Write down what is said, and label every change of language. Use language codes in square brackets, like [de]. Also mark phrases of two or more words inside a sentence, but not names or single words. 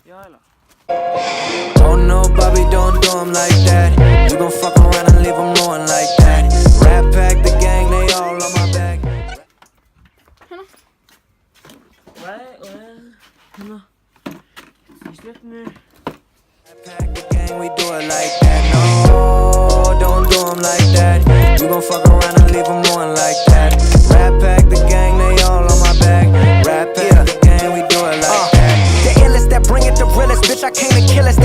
[is] Já, eiginlega. [en] Oh no, Bobby, don't do him like that. You gon' fuck around and leave him knowing like that. Rat pack, the gang, they all on my back. [is] Hérna. Í slöpnu. [en] Rat pack, the gang, we do it like that. No, don't do him like that. You gon' fuck around and leave him knowing like that. Rat pack, the gang, they all on my back. Rat pack, the gang, we do it like that. The illest that bring it the realest, bitch, I came to kill us.